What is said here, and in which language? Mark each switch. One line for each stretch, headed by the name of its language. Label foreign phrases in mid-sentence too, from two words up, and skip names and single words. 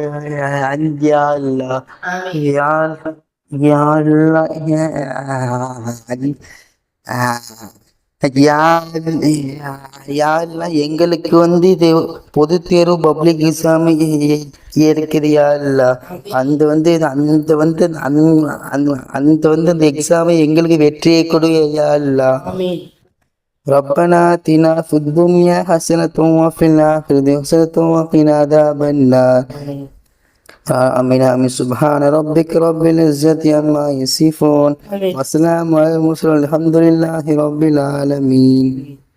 Arabic: يا الله يا يا الله
Tamil: எங்களுக்கு வந்து இது பொது தேர்வு
English: public exam
Tamil: இருக்குது.
Arabic: يا الله
Tamil: அந்த வந்து அந்த வந்து அந்த வந்து அந்த எக்ஸாமை எங்களுக்கு வெற்றியை கொடு.
Arabic: يا الله ربنا آتنا في الدنيا حسنة وفي الآخرة حسنة وقنا عذاب النار. آمين آمين. سبحان ربك رب العزة عما يصفون وسلام على المرسلين الحمد لله رب العالمين.